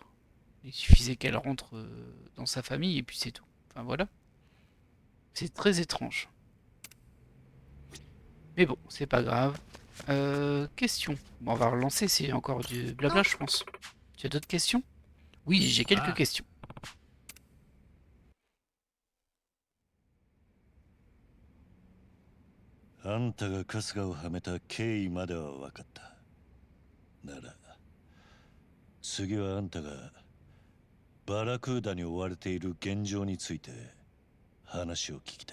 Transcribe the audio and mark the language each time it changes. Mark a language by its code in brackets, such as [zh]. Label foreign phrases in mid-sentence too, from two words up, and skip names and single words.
[fr] Il suffisait qu'elle rentre dans sa famille et puis c'est tout. Enfin voilà. C'est très étrange. Mais bon, c'est pas grave. Question. Bon, on va relancer, c'est encore du blabla, je pense. Tu as d'autres questions? Oui, j'ai quelques questions. [ja] あんたが春日をはめた経緯までは分かった。なら次はあんたがバラクーダに追われている現状について話を聞きたい。